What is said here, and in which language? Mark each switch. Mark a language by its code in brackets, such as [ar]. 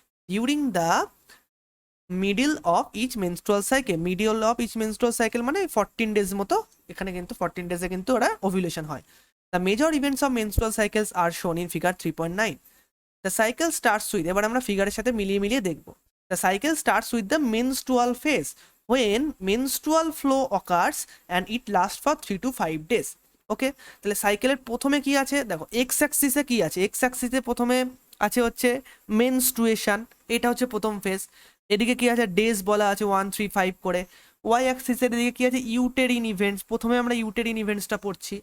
[en] during the middle of each menstrual cycle, middle of each menstrual cycle মানে 14 days মতো, [bn] এখানে কিন্তু 14 ডেজে কিন্তু ওরা ওভিউলেশন হয়। [en] The major events of menstrual cycles are shown in figure 3.9। The cycle starts with, [bn] এবার আমরা ফিগারের সাথে মিলিয়ে দেখবো। [en] The cycle starts with the menstrual phase when menstrual flow occurs and it lasts for 3 to 5 days। [bn] ওকে, তাহলে সাইকেলের প্রথমে কি আছে দেখো, এক্স অ্যাক্সিসে কি আছে, এক্স অ্যাক্সিসে প্রথমে আছে হচ্ছে মেনস্ট্রুয়েশন, এটা হচ্ছে প্রথম ফেজ। এদিকে কি আছে, ডেজ বলা আছে 1, 3, 5 করে। ওয়াই অ্যাক্সিসের এদিকে কি আছে, ইউটেরিন ইভেন্টস, প্রথমে আমরা ইউটেরিন ইভেন্টসটা পড়ছি।